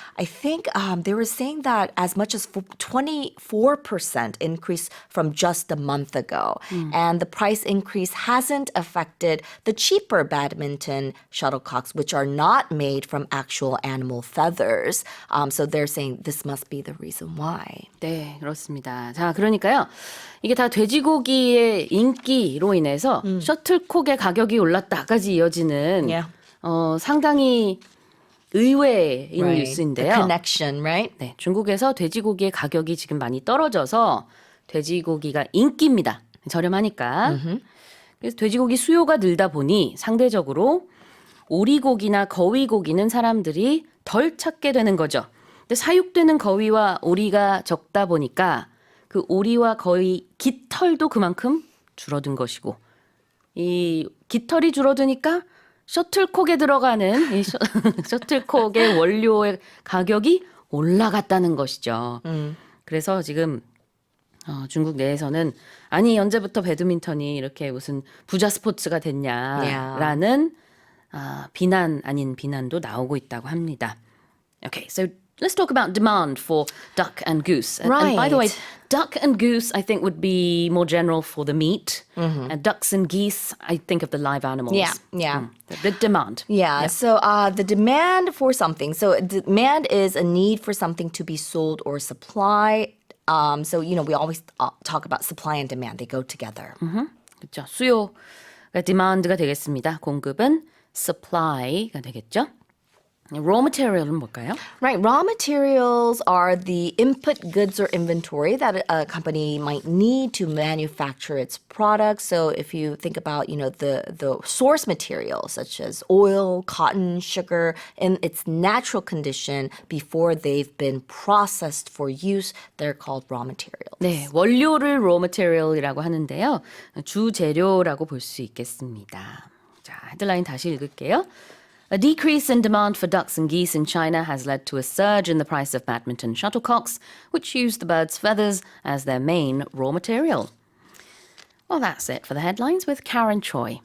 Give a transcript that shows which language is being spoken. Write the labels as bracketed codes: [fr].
[en] I think they were saying that as much as 24% increase from just a month ago. And the price increase hasn't affected the cheaper badminton badminton shuttlecocks, which are not made from actual animal feathers. So they're saying this must be the reason why. [ko] 네, 그렇습니다. 자, 그러니까요. 이게 다 돼지고기의 인기로 인해서 셔틀콕의 가격이 올랐다까지 이어지는 [en] Yeah. [ko] 상당히 의외인 [en] The [ko] 뉴스인데요. [en] connection, right? [ko] 네, 중국에서 돼지고기의 가격이 지금 많이 떨어져서 돼지고기가 인기입니다. 저렴하니까. 그래서 돼지고기 수요가 늘다 보니 상대적으로 오리고기나 거위고기는 사람들이 덜 찾게 되는 거죠. 근데 사육되는 거위와 오리가 적다 보니까 그 오리와 거위 깃털도 그만큼 줄어든 것이고 이 깃털이 줄어드니까 셔틀콕에 들어가는 이 셔틀콕의 원료의 가격이 올라갔다는 것이죠. 그래서 지금 중국 내에서는 아니 언제부터 배드민턴이 이렇게 무슨 부자 스포츠가 됐냐라는 비난 아닌 비난도 나오고 있다고 합니다. [en] Okay, so let's talk about demand for duck and goose. And by the way, Right. duck and goose I think would be more general for the meat. And ducks and geese, I think of the live animals. Yeah. The demand. Yeah. So the demand for something. So demand is a need for something to be sold or supply. So, we always talk about supply and demand. They go together. [ko] 그렇죠. 수요가 demand가 되겠습니다. 공급은 supply가 되겠죠. raw material은 뭘까요? [en] Right. Raw materials are the input goods or inventory that a company might need to manufacture its products. So if you think about, the source materials such as oil, cotton, sugar in its natural condition before they've been processed for use, they're called raw materials. [ko] 네, 원료를 raw material이라고 하는데요. 주재료라고 볼 수 있겠습니다. 자, 헤드라인 다시 읽을게요. [en] A decrease in demand for ducks and geese in China has led to a surge in the price of badminton shuttlecocks, which use the birds' feathers as their main raw material. Well, that's it for the headlines with Karen Choi.